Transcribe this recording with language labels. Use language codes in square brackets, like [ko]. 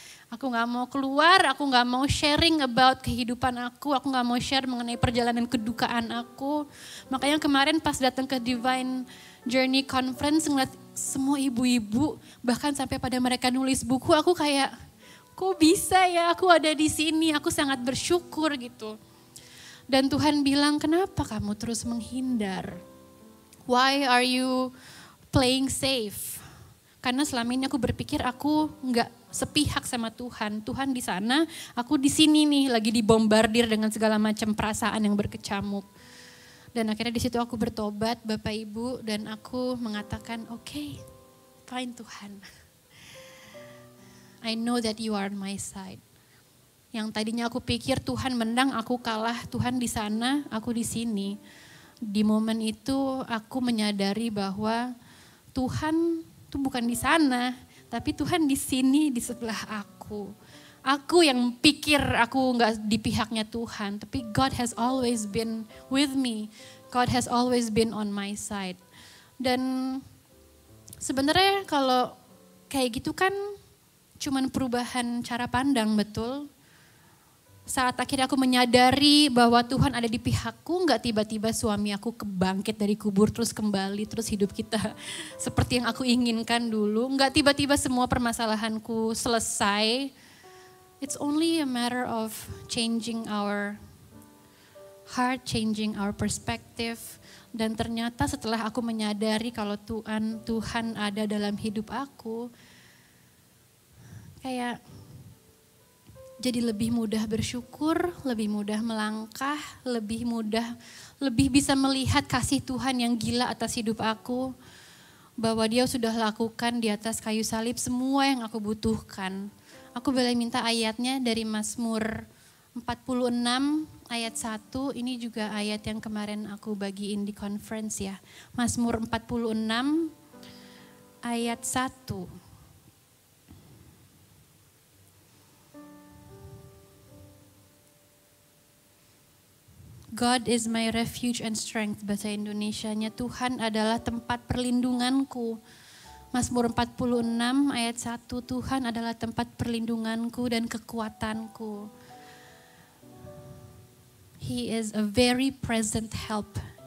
[id] Aku gak mau keluar, aku gak mau [en] sharing about [id] kehidupan aku gak mau share mengenai perjalanan kedukaan aku. Makanya kemarin pas datang ke Divine Journey Conference ngeliat semua ibu-ibu bahkan sampai pada mereka nulis buku, aku kayak kok bisa ya aku ada di sini, aku sangat bersyukur gitu. Dan Tuhan bilang, kenapa kamu terus menghindar? [en] Why are you playing safe? [id] Karena selama ini aku berpikir aku nggak sepihak sama Tuhan. Tuhan di sana, aku di sini nih lagi dibombardir dengan segala macam perasaan yang berkecamuk. Dan akhirnya di situ aku bertobat Bapak Ibu dan aku mengatakan, oke, fine Tuhan. [en] I know that you are on my side. [id] Yang tadinya aku pikir Tuhan menang, aku kalah. Tuhan di sana, aku di sini. Di momen itu aku menyadari bahwa Tuhan itu bukan di sana, tapi Tuhan di sini di sebelah aku. Aku yang pikir aku nggak di pihaknya Tuhan, tapi [en] God has always been with me. God has always been on my side. [id] Dan sebenarnya kalau kayak gitu kan cuman perubahan cara pandang, betul. Saat akhirnya aku menyadari bahwa Tuhan ada di pihakku, gak tiba-tiba suami aku kebangkit dari kubur terus kembali, terus hidup kita seperti yang aku inginkan dulu. Gak tiba-tiba semua permasalahanku selesai. [en] It's only a matter of changing our heart, changing our perspective. [id] Dan ternyata setelah aku menyadari kalau Tuhan ada dalam hidup aku, kayak jadi lebih mudah bersyukur, lebih mudah melangkah, lebih bisa melihat kasih Tuhan yang gila atas hidup aku. Bahwa Dia sudah lakukan di atas kayu salib semua yang aku butuhkan. Aku boleh minta ayatnya dari Mazmur 46 ayat 1, ini juga ayat yang kemarin aku bagiin di conference ya. Mazmur 46 ayat 1. [en] God is my refuge and strength, [id] bahasa Indonesianya, Tuhan adalah tempat perlindunganku. Mazmur 46 ayat 1, Tuhan adalah tempat perlindunganku dan kekuatanku. [en] He is a very present help.